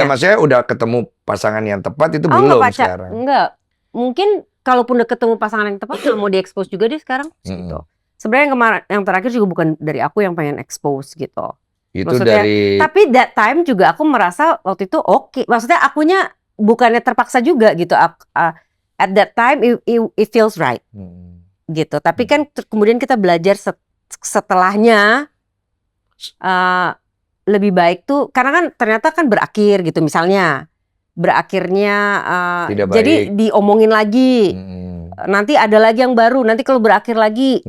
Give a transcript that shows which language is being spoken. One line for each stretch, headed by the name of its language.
Indonesian: Ya maksudnya udah ketemu pasangan yang tepat itu belum sekarang. Enggak. Mungkin kalaupun udah ketemu pasangan yang tepat mau diekspos juga dia sekarang gitu. Sebenarnya yang terakhir juga bukan dari aku yang pengen expose gitu. Itu maksudnya, dari tapi
English: that time
Indonesian: juga aku merasa waktu itu oke. Maksudnya akunya bukannya terpaksa juga gitu.
English: At that time it feels right.
Indonesian: Gitu. Tapi kan kemudian kita belajar setelahnya lebih baik tuh karena kan ternyata kan berakhir gitu, misalnya berakhirnya jadi diomongin lagi, nanti ada lagi yang baru, nanti kalau berakhir lagi